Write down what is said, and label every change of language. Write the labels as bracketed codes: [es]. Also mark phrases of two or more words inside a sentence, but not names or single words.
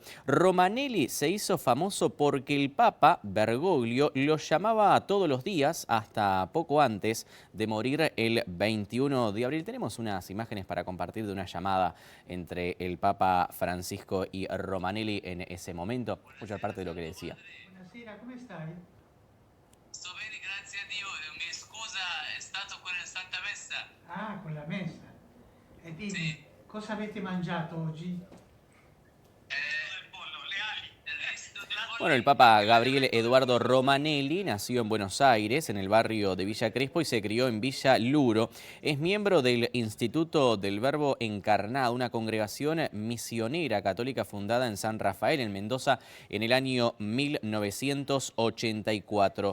[es] Romanelli se hizo famoso porque el Papa Bergoglio lo llamaba todos los días hasta poco antes de morir el 21 de abril. Tenemos unas imágenes para compartir de una llamada entre el Papa Francisco y Romanelli en ese momento. Escuchar parte de lo que decía. [it] Buonasera, come stai? Sto bene, grazie a Dio. Mi scusa, è stato con la Santa Messa. Ah, con la messa. E dimmi, Sì. cosa avete mangiato oggi? Il pollo, le ali. Il resto del pollo. [es] Bueno, el Papa Gabriel Eduardo Romanelli nació en Buenos Aires, en el barrio de Villa Crespo, y se crió en Villa Luro. Es miembro del Instituto del Verbo Encarnado, una congregación misionera católica fundada en San Rafael, en Mendoza, en el año 1984.